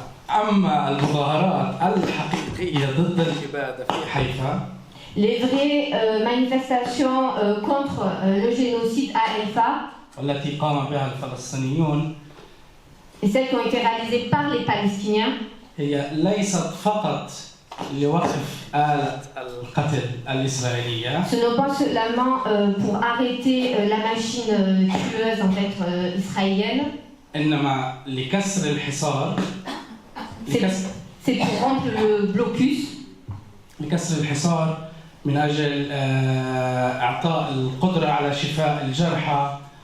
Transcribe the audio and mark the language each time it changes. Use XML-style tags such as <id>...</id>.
<ar>أما المظاهرات الحقيقية ضد الإبادة في حيفا</ar> <fr>Les vraies manifestations contre le génocide à Haïfa</fr> <ar>التي قام بها الفلسطينيون</ar> <fr>et celles qui ont été réalisées par les Palestiniens</fr> <ar>هي ليست فقط لوقف آلة القتل الإسرائيلية.</ar> <fr>ce n'est pas seulement pour arrêter la machine tueuse en fait israélienne.</fr> <ar>إنما لكسر الحصار.</ar> <fr>C'est pour rompre le blocus.</fr> <ar>لكسر الحصار من أجل إعطاء القدرة على شفاء الجرحى.</ar>